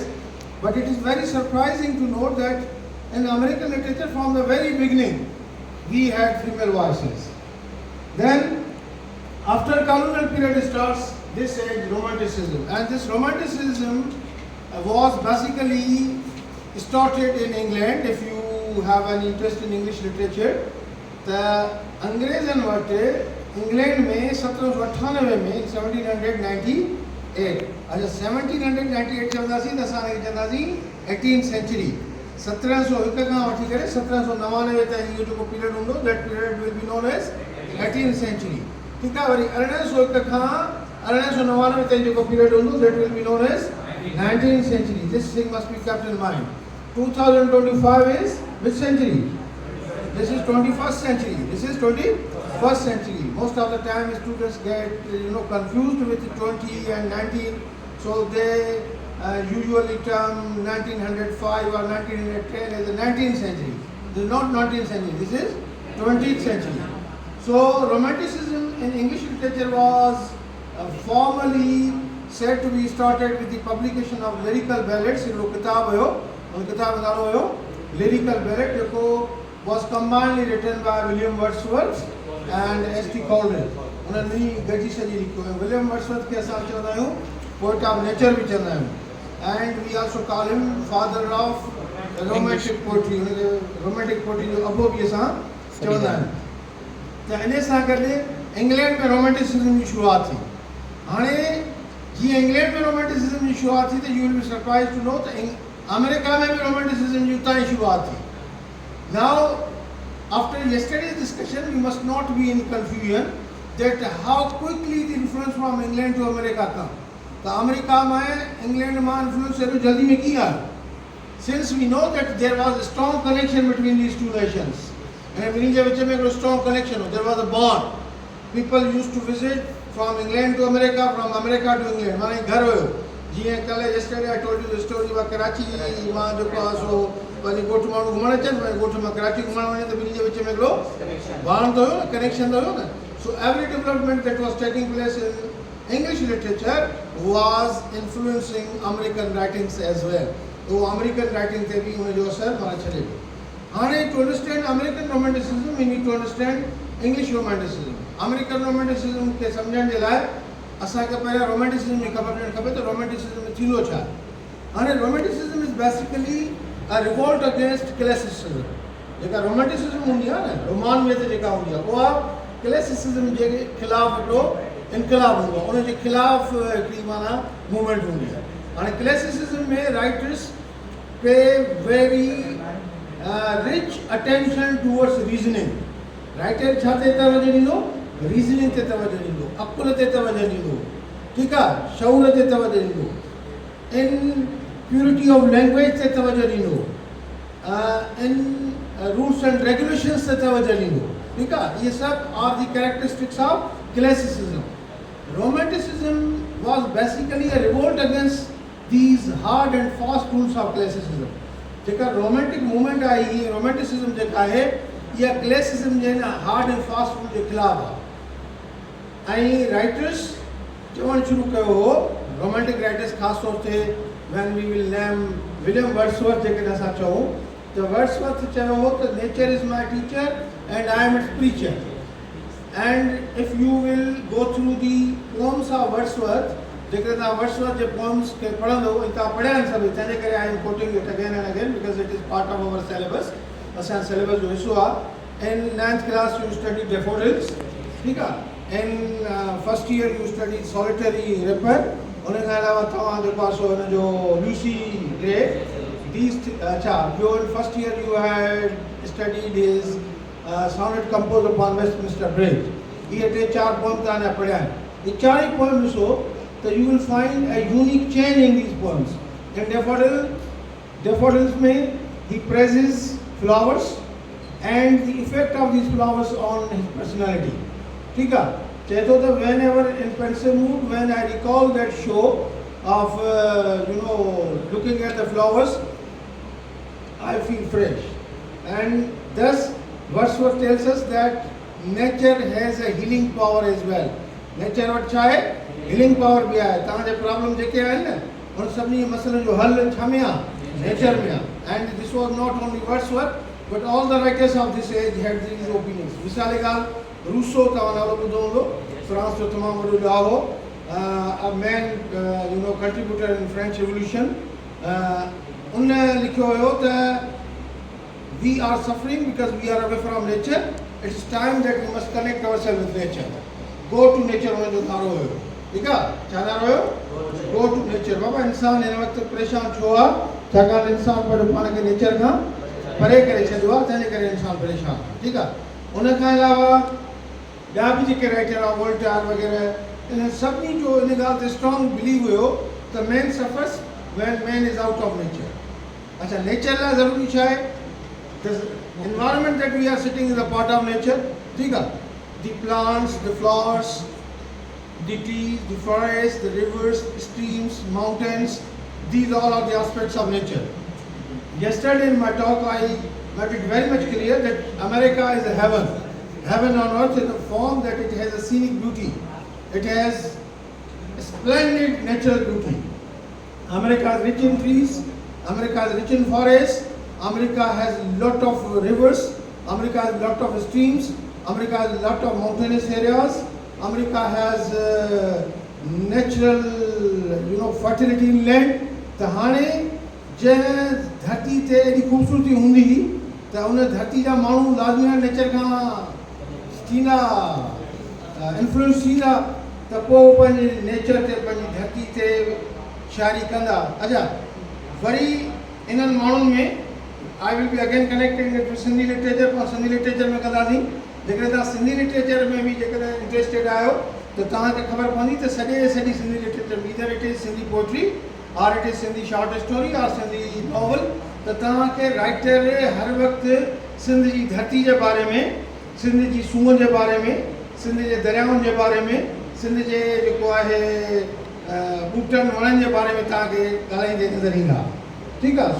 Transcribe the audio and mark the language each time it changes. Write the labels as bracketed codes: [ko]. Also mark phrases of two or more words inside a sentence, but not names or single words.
[en] But it is very surprising to note that in American literature from the very beginning we had female voices. Then after colonial period starts this age Romanticism, and this Romanticism was basically started in England. If you have an interest in English literature, [sd] त अंग्रेज़नि वटि इंग्लैंड में 1798 में 1798, अच्छा 1798 चवंदासीं त असां हिनखे चवंदासीं [en] 18th century. [sd] 1701 खां वठी करे 1799 ताईं इहो जेको पीरियड हूंदो, [en] that period will be known as 18th century. [sd] ठीकु आहे. वरी 1801 खां 1899 ताईं जेको पीरियड हूंदो, [en] that will be known as 19th century. This thing must be kept in mind. 2025 is which century? This is 21st century. This is 21st century. Most of the time students get confused with 20 and 19. So they usually term 1905 or 1910 as the 19th century. This is not 19th century. This is 20th century. So Romanticism in English literature was formally said to be started with the publication of lyrical ballads. [sd] हिकिड़ो किताब हुयो, उन किताब जो नालो हुयो [en] lyrical ballet, [sd] जेको [en] was combinedly written by William Wordsworth and S.T. Colvin. [sd] उन्हनि गॾिजी सॼी लिखियो आहे. विलियम वर्ड्सवर्थ खे असां चवंदा आहियूं [en] poet of nature [sd] बि चवंदा आहियूं, [en] and we also call him father of romantic poetry. [sd] हुनखे [en] romantic poetry [sd] जो अबो बि असां चवंदा आहियूं. त इन सां गॾु इंग्लैंड में रोमेंटिसिज्म जी शुरूआत थी. हाणे जीअं इंग्लैंड में रोमेंटिसिज्म जी शुरूआत थी त [en] you will be surprise to know [sd] त अमेरिका में भी रोमेंटिसिज्म जी उतां ई शुरूआत थी. [en] Now, after yesterday's discussion, we must not be in confusion that how quickly the influence from England to America come. [sd] तो अमेरिका में इंग्लैंड में influence एॾो जल्दी में कीअं आयो? [en] Since we know that there was a strong connection between these two nations, [sd] ऐं ॿिन्ही जे विच में हिकिड़ो [en] strong connection [sd] हो, [en] there was a bond. People used to visit from England to America, from America to England. [sd] माना घर हुयो. जीअं कल्ह [en] yesterday I told you the story about [sd] कराची मां जेको आहे सो पंहिंजे ॻोठ माण्हू घुमणु अचनि, पंहिंजे ॻोठ मां कराची घुमणु वञे त ॿिन्ही जे विच में हिकिड़ो बांड त हुयो न, कनेक्शन त हुयो न. [en] so every development that was taking place in English literature was influencing American writings as well. [sd] उहो [en] American writing [sd] ते बि हुनजो असरु माना छॾे पियो. [en] हाणे to understand American romanticism we need to understand English romanticism. American romanticism [sd] खे सम्झण जे लाइ असांखे पहिरियों रोमेंटिसिज्म जी ख़बर ॾियणु खपे त रोमेंटिसिज्म थींदो छा. [en] हाणे romanticism is basically a revolt against classicism. [sd] जेका रोमांटिसिज्म हूंदी आहे न, रोमान में त जेका हूंदी आहे उहा क्लासिसिज्म जे ख़िलाफ़ हिकिड़ो इनकलाब हूंदो आहे, उनजे ख़िलाफ़ हिकिड़ी माना मूवमेंट हूंदी आहे। [en] हाणे क्लासिसिज्म में writers pay very rich attention towards reasoning. [sd] राइटर छा ते तवजो ॾींदो? रीज़निंग ते तवजो ॾींदो, अकुल ते तवजो ॾींदो, ठीकु आहे, शऊर ते तवजो ॾींदो, इन [en] purity of language [sd] ते तवजो ॾींदो, इन [en] rules and regulations [sd] ते तवजो ॾींदो, ठीकु आहे। इहे सभु [en] are the characteristics of classicism. romanticism was basically a revolt against these hard and fast rules of classicism. [sd] जेका [en] romantic movement [sd] आई, हीअ रोमेंटिसिज्म जेका आहे इहा क्लासिसिज्म जे न [en] hard and fast rule [sd] जे ख़िलाफ़ आहे। ऐं राइटर्स चवणु शुरू कयो हो, [en] romantic writers [sd] ख़ासि तौर ते [en] when we will name William Wordsworth [sd] जेकॾहिं असां चऊं त वर्ड्सवर्थ चयो हो त [en] nature is my teacher and I am its preacher. and if you will go through the poems of Wordsworth, [sd] जेकॾहिं तव्हां वर्ड्सवर्थ जे पोम्स खे पढ़ंदो, ऐं तव्हां पढ़िया आहिनि सभई, तंहिंजे करे [en] I am quoting it again and again because it is part of our syllabus, [sd] असांजे सिलेबस जो हिसो आहे। [en] in 9th class you study Daffodils, [sd] ठीकु आहे। [en] in first year you study Solitary Reaper, [sd] उन खां अलावा तव्हां जेको आहे सो हिन जो लूसी ग्रे, दीज अच्छा ॿियो [en] in first year you had studied his sonnet Composed upon Westminster Bridge. [sd] इहे 3-4 पोइम तव्हां अञा पढ़िया आहिनि। इहे 4 ई पोइम ॾिसो त [en] you will find a unique change in these poems. in Daffodils में he praises flowers and the effect of these flowers on his personality, [hi] ठीक है। [sd] चेतो तो [en] whenever in pensive mood, when I recall that show of looking at the flowers, I feel fresh, and thus Wordsworth tells us that nature has a healing power as well. [sd] Nature वटि छा आहे? [en] healing power [sd] भी आहे। तव्हांजे प्रॉब्लम जेके आहिनि न, उन सभिनी मसइलनि जो हल छा में आहे? नेचर में आहे। [en] And this was not only Wordsworth, but all the writers of this age had these opinions. [sd] मिसाल ॻाल्हि रूसो तव्हां नालो ॿुधो हूंदो, फ्रांस जो तमामु वॾो ॾाहो, [en] a man contributor in French Revolution, [sd] उन लिखियो हुयो त [en] we are suffering because we are away from nature. It's time that we must connect ourselves with nature. Go to nature [sd] उन जो नारो हुयो, ठीकु आहे। छा नारो हुयो? [en] Go to nature। [sd] बाबा इंसान हिन वक़्तु परेशान छो आहे? छाकाणि इंसान पाण खे नेचर खां परे करे छॾियो आहे, तंहिंजे करे इंसान परेशान आहे, ठीकु आहे। उन खां अलावा ॿिया बि जेके राइटर आहे, वोल्टेयर वग़ैरह, इन सभिनी जो इन ॻाल्हि ते [en] strong believe [sd] हुयो त [en] man suffers when man is out of nature. [sd] अच्छा, नेचर लाइ ज़रूरी छा आहे? [en] the environment that we are sitting is a part of nature, [sd] ठीकु आहे। [en] the plants, the flowers, the trees, the forest, the rivers, streams, mountains, these all are the aspects of nature. Yesterday in my talk I made it very much clear that America is a heaven. Heaven on earth in the form that it has a scenic beauty. It has a splendid natural beauty. America is rich in trees. America is rich in forests. America has a lot of rivers. America has a lot of streams. America has a lot of mountainous areas. America has natural fertility in land. [sd] त हाणे जंहिं धरती ते एॾी ख़ूबसूरती हूंदी त उन धरती जा माण्हू लाज़मी नेचर खां थींदा इन्फ्लुएंस थींदा, त पोइ पंहिंजे नेचर ते, पंहिंजी धरती ते शायरी कंदा। अच्छा, वरी इन्हनि माण्हुनि में [en] I will be again connecting with Sindhi literature. [sd] पाण [en] Sindhi literature [sd] में कंदासीं। जेकॾहिं तव्हां [en] Sindhi literature [sd] में बि जेकॾहिं इंट्रस्टेड आहियो त तव्हांखे ख़बर पवंदी त सॼी [en] Sindhi literature, either it is Sindhi poetry or it is Sindhi short story or Sindhi novel, [sd] त तव्हांखे राइटर हर वक़्तु सिंध जी धरती जे बारे में, सिंध जी सूंहं जे बारे में, सिंध जे दरियाउनि जे बारे में, सिंध जे जेको आहे ॿूटनि वणनि जे बारे में तव्हांखे ॻाल्हाईंदे नज़र ईंदा, ठीकु आहे।